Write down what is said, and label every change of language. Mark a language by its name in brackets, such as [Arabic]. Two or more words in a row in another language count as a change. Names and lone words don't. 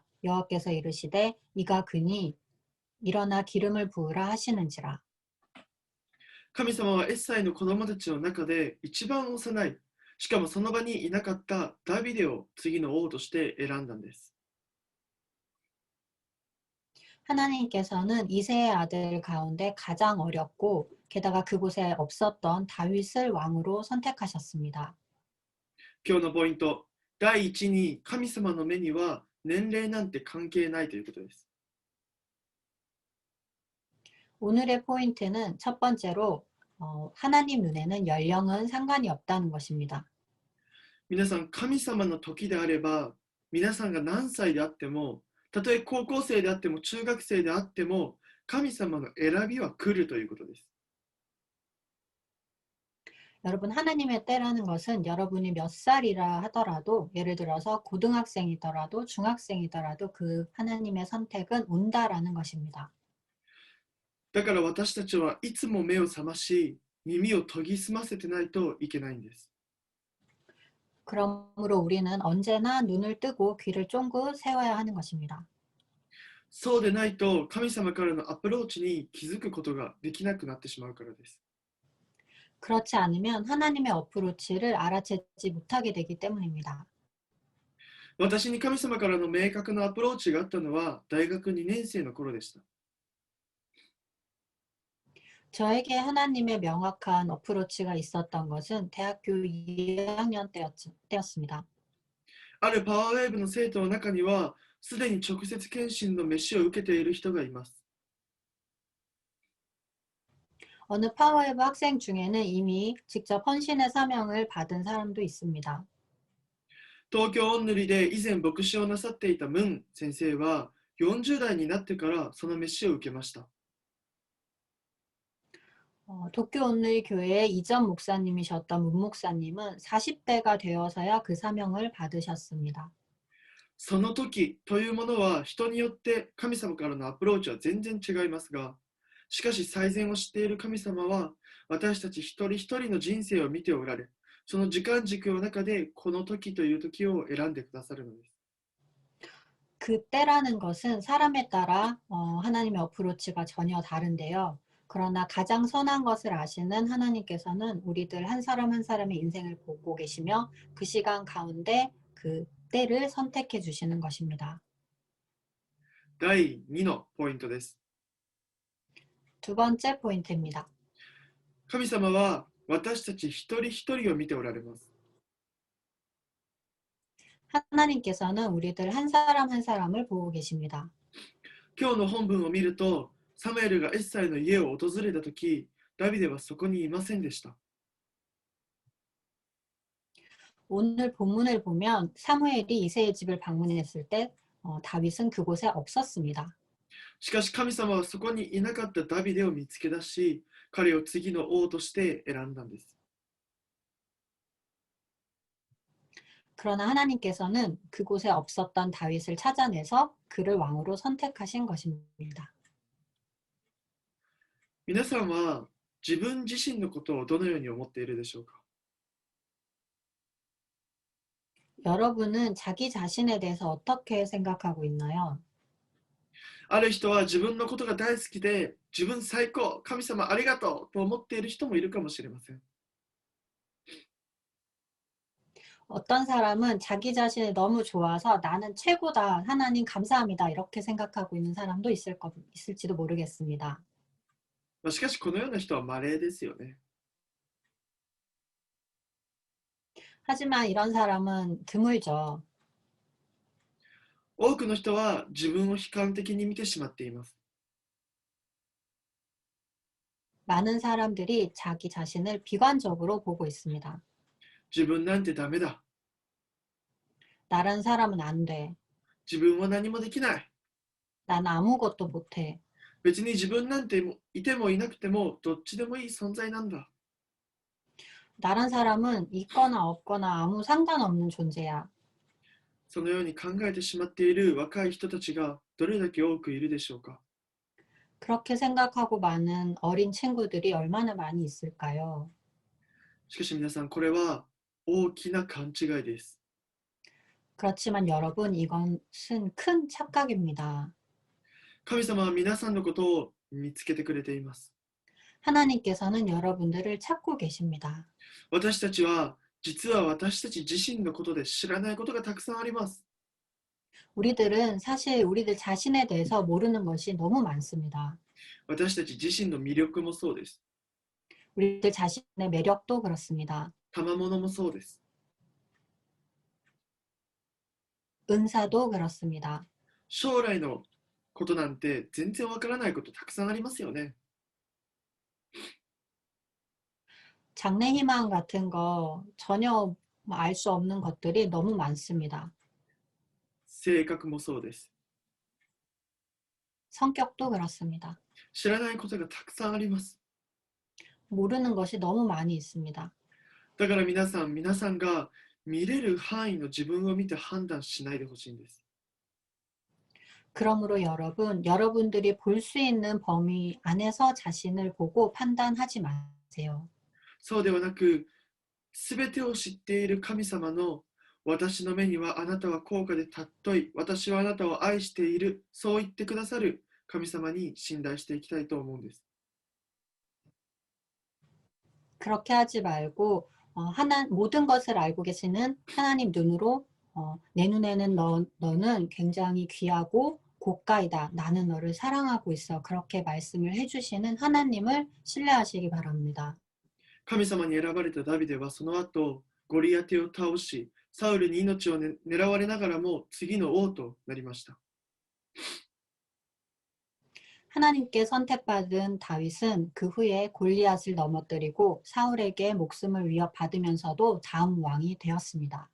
[Korean] 여호와께서 이르시되 이가 그니 일어나 기름을 부으라 하시는지라. [Japanese] 神様はエッサイの子供たちの中で一番幼い、しかもその場にいなかったダビデを次の王として選んだんです。 [Korean] 하나님께서는 이새의 아들 가운데 가장 어렸고 게다가 그곳에 없었던 다윗을 왕으로 선택하셨습니다. [Japanese] 今日のポイント、第一に神様の目には年齢なんて関係ないということです。 [Korean] 오늘의 포인트는 첫 번째로 하나님 눈에는 연령은 상관이 없다는 것입니다. [Japanese] 皆さん、神様の時であれば、皆さんが何歳であっても、たとえ高校生であっても中学生であっても、神様の選びは来るということです。 [Korean] 여러분, 하나님의 때라는 것은 여러분이 몇 살이라 하더라도 예를 들어서 고등학생이더라도 중학생이더라도 그 하나님의 선택은 온다라는 것입니다. [Japanese] だから私たちはいつも目を覚まし、耳を研ぎ澄ませてないといけないんです。 [Korean] 그러므로 우리는 언제나 눈을 뜨고 귀를 쫑긋 세워야 하는 것입니다. [Japanese] そうでないと神様からのアプローチに気づくことができなくなってしまうからです。 [Korean] 그렇지 않으면 하나님의 어프로치를 알아채지 못하게 되기 때문입니다. [Japanese] 私に神様からの明確なアプローチがあったのは大学2年生の頃でした。 [Korean] 저에게 하나님의 명확한 어프로치가 있었던 것은 대학교 2학년 때였습니다. [Japanese] あるパワーウェーブの生徒の中には、すでに直接献身の召しを受けている人がいます。 [Korean] 어느 파워웨브 학생 중에는 이미 직접 헌신의 사명을 받은 사람도 있습니다. [Japanese] 東京オンヌリで以前牧師をなさっていたムン先生は40代になってからその召しを受けました。 [Korean] 도쿄 온누리 교회의 이전 목사님이셨던 문 목사님은 40대가 되어서야 그 사명을 받으셨습니다. [Japanese] その時というものは人によって神様からのアプローチは全然違いますが、しかし最善を知っている神様は私たち一人一人の人生を見ておられ、その時間軸の中でこの時という時を選んでくださるのです。 [Korean] 그때라는 것은 사람에 따라 하나님의 어프로치가 전혀 다른데요. 그러나 가장 선한 것을 아시는 하나님께서는 우리들 한 사람 한 사람의 인생을 보고 계시며 그 시간 가운데 그 때를 선택해 주시는 것입니다. [Japanese] 第2のポイントです。 [Korean] 두 번째 포인트입니다. [Japanese] 神様は私たち一人一人を見ておられます。 [Korean] 하나님께서는 우리들 한 사람 한 사람을 보고 계십니다. [Japanese] 今日の本文を見ると、サムエルがエッサイの家を訪れたとき、ダビデはそこにいませんでした。 [Korean] 오늘 본문을 보면 사무엘이 이새의 집을 방문했을 때 다윗은 그곳에 없었습니다. [Japanese] しかし神様はそこにいなかったダビデを見つけ出し、彼を次の王として選んだんです。 [Korean] 그러나 하나님께서는 그곳에 없었던 다윗을 찾아내서 그를 왕으로 선택하신 것입니다. [Japanese] 皆さんは自分自身のことをどのように思っているでしょうか。 [Korean] 여러분은 자기 자신에 대해서 어떻게 생각하고 있나요? [Japanese] ある人は自分のことが大好きで、自分最高、神様ありがとうと思っている人もいるかもしれません。 [Korean] 어떤 사람은 자기 자신이 너무 좋아서 나는 최고다, 하나님 감사합니다, 이렇게 생각하고 있는 사람도 있을지도 모르겠습니다. [Japanese] しかしこのような人は稀ですよね。 [Korean] 하지만 이런 사람은 드물죠. [Japanese] 多くの人は自分を悲観的に見てしまっています。 [Korean] 많은 사람들이 자기 자신을 비관적으로 보고 있습니다. [Japanese] 自分なんてダメだ。 [Korean] 나란 사람은 안 돼. [Japanese] 自分は何もできない。 [Korean] 난 아무것도 못해. [Japanese] 別に自分なんていてもいなくてもどっちでもいい存在なんだ。 [Korean] 나란 사람은 있거나 없거나 아무 상관없는 존재야. [Japanese] そのように考えてしまっている若い人たちがどれだけ多くいるでしょうか。 [Korean] 그렇게 생각하고 많은 어린 친구들이 얼마나 많이 있을까요? [Japanese] しかし皆さん、これは大きな勘違いです。 [Korean] 그렇지만 여러분, 이것은 큰 착각입니다. [Japanese] 神様は皆さんのことを見つけてくれています。 [Korean] 하나님께서는 여러분들을 찾고 계십니다. [Japanese] 私たちは実は私たち自身のことで知らないことがたくさんあります。 [Korean] 우리들은 사실 우리들 자신에 대해서 모르는 것이 너무 많습니다. [Japanese] 私たち自身の魅力もそうです。 [Korean] 우리들 자신의 매력도 그렇습니다. [Japanese] 賜物もそうです。 [Korean] 은사도 그렇습니다. [Japanese] 将来のことなんて全然わからないことたくさんありますよね。 [Korean] 장래 희망 같은 거 전혀 알 수 없는 것들이 너무 많습니다. [Japanese] 性格もそうです。 [Korean] 성격도 그렇습니다. [Japanese] 知らないことがたくさんあります。 [Korean] 모르는 것이 너무 많이 있습니다. [Japanese] だから皆さんが見れる範囲の自分を見て判断しないでほしいんです。 [Korean] 그러므로 여러분들이 볼 수 있는 범위 안에서 자신을 보고 판단하지 마세요. [Japanese] そうではなく、すべてを知っている神様の私の目にはあなたは高価で尊い、私はあなたを愛している、そう言ってくださる神様に信頼していきたいと思うんです。 [Korean] 그렇게 하지 말고 모든 것을 알고 계시는 하나님 눈으로 내 눈에는 너는 굉장히 귀하고 고가이다. 나는 너를 사랑하고 있어. 그렇게 말씀을 해주시는 하나님을 신뢰하시기 바랍니다. [Japanese] 神様に選ばれたダビデはその後、ゴリアテを倒し、サウルに命を狙われながらも次の王となりました。 [Korean] 하나님께 선택받은 다윗은 그 후에 골리앗을 넘어뜨리고 사울에게 목숨을 위협받으면서도 다음 왕이 되었습니다.